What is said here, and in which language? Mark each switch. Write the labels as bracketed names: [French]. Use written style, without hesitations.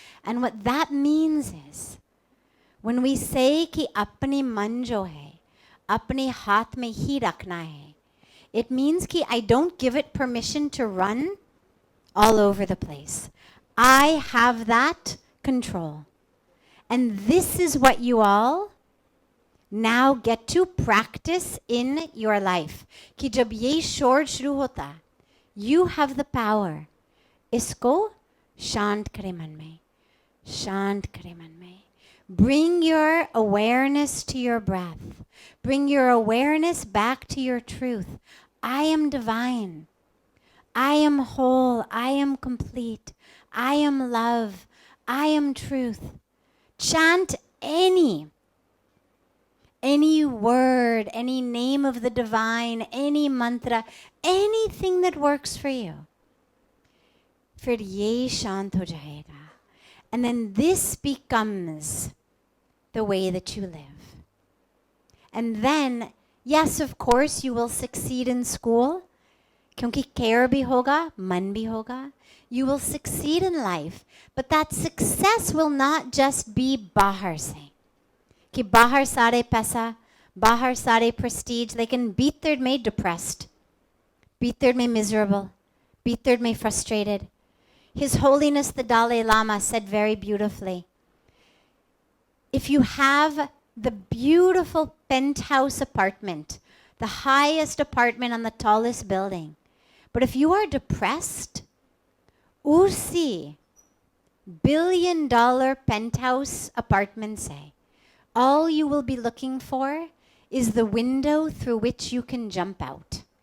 [English] And what that means is, when we say [Hindi] कि अपनी मन जो है अपने हाथ में ही रखना है, [English] it means कि I don't give it permission to run all over the place. I have that control. And this is what you all now get to practice in your life. [Hindi] कि जब ये शोर शुरू होता, [English] you have the power. [Hindi] इसको शांत करे मन में, शांत करे मन में. [English] Bring your awareness to your breath. Bring your awareness back to your truth. I am divine. I am whole. I am complete. I am love. I am truth. Chant any word, any name of the divine, any mantra, anything that works for you. [Hindi] फिर ये शांत हो जाएगा. [English] And then this becomes the way that you live. And then, yes, of course, you will succeed in school. [Hindi] क्योंकि care भी होगा, मन भी होगा. [English] You will succeed in life. But that success will not just be [Hindi] बाहर से. कि बाहर सारे पैसा, बाहर सारे prestige, लेकिन भीतर में depressed, भीतर में miserable, भीतर में frustrated. [English] His Holiness the Dalai Lama said very beautifully, if you have the beautiful penthouse apartment, the highest apartment on the tallest building, but if you are depressed, usi $1 billion penthouse apartment say, all you will be looking for is the window through which you can jump out.